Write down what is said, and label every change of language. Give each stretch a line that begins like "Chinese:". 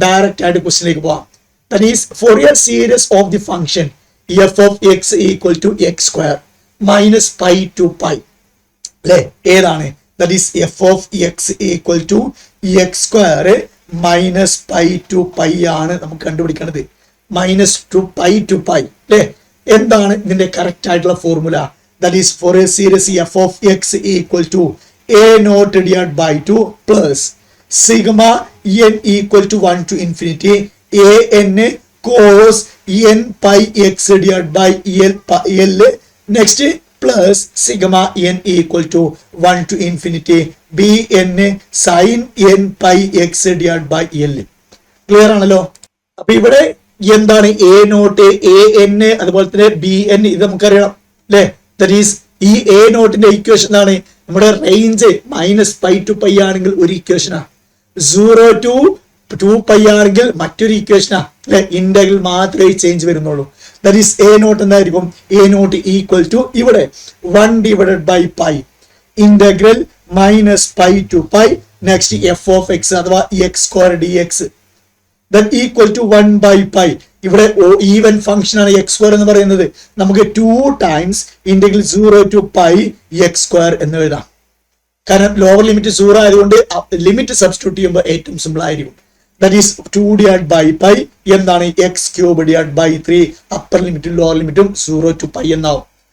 English: Direct ആയിട്ട് ക്വസ്റ്റ്യനിലേക്ക് പോവാം. That is Fourier series of the function f of x equal to x square minus pi to pi
Malayalam: അല്ലേ. ഏതാണ്?
English: that is f of x equal to x square minus pi to pi
Malayalam: ആണ് നമുക്ക് കണ്ടുപിടിക്കേണ്ടത്. Minus two pi അല്ലേ. എന്താണ് ഇതിന്റെ correct ആയിട്ടുള്ള formula?
English: That is for a series f of x equal to a naught divided by 2 plus sigma n equal to 1 to infinity a n cos n pi x divided by l next plus sigma n equal to 1 to infinity b n sin n pi x divided by l.
Malayalam: Clear ആണല്ലോ. അപ്പൊ ഇവിടെ എന്താണ് a naught a n അതുപോലെ തന്നെ b n ഇത് നമുക്കറിയാം അല്ലേ. That is ഈ എ നോട്ടിന്റെ ഇക്വേഷൻ എന്താണ്? നമ്മുടെ റേഞ്ച് -π to π ആണെങ്കിൽ ഒരു ഇക്വേഷനാ, 0 to 2π ആണെങ്കിൽ മറ്റൊരു ഇക്വേഷനാ അല്ലെ. ഇന്റഗ്രൽ മാത്രമേ ചേഞ്ച് വരുന്നുള്ളൂ. ദാറ്റ് ഈസ് എ നോട്ട് എന്തായിരിക്കും?
English: A naught equal to ഇവിടെ 1/π integral -π to π next f of x അഥവാ x² dx then equal to 1/π.
Malayalam: ഇവിടെ ഈവൻ ഫംഗ്ഷൻ ആണ് x² എന്ന് പറയുന്നത്. നമുക്ക് 2 times ഇന്റഗ്രൽ 0 to π x² എന്ന് എഴുതാം. കാരണം ലോവർ ലിമിറ്റ് 0 ആയതുകൊണ്ട് ലിമിറ്റ് സബ്സ്റ്റിറ്റ്യൂട്ട് ചെയ്യുമ്പോൾ ഏറ്റവും സിമ്പിൾ ആയിരിക്കും. ദാറ്റ് ഈസ് 2/π എന്താണ്? x³ / 3 അപ്പർ ലിമിറ്റും ലോവർ ലിമിറ്റും 0 to π എന്നാവും.